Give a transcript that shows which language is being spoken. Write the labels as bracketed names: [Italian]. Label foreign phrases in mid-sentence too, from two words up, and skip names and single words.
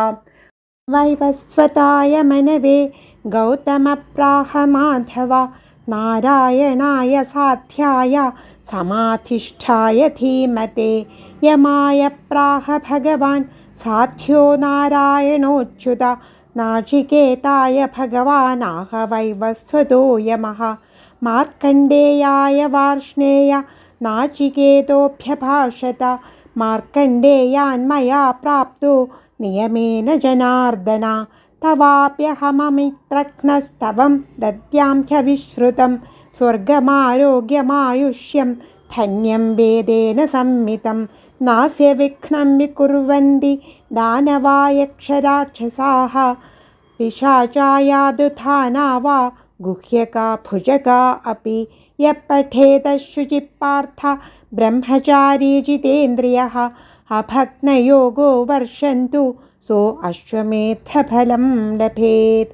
[Sanskrit] वैवस्वताय मनवे गौतमप्राह माधव नारायणाय साध्याय समाधिष्ठाय धीमते यमाय प्राह भगवान् साध्यो नारायणोच्युत नाचिकेताय भगवानाह वैवस्वतो यमः मार्कण्डेयाय वार्ष्णेय नाचिकेतोऽभ्यभाषत मार्कण्डेयान्मया प्राप्तो नियमेन जनार्दन തവാപ്യഹമമിത്രഘ്നസ്തവം ദദ്യാം ह्यविश्रुतं സ്വർഗമാരോഗ്യമായുഷ്യം ധന്യം വേദേന സംമിതം നാസ്യ വിഘ്നം വികുർവന്തി ദാനവായക്ഷരാക്ഷസാः പിശാചായാതുധാനാ വാ ഗുഹ്യകാ ഭുജകാ അപി യഃ പഠേത ശുചിപാർത്ഥ ബ്രഹ്മചാരീ ജിതേന്ദ്രിയഃ അഭഗ്നയോഗോ വർഷന്തു സോ അശ്വമേധഫലം ലഭേത്.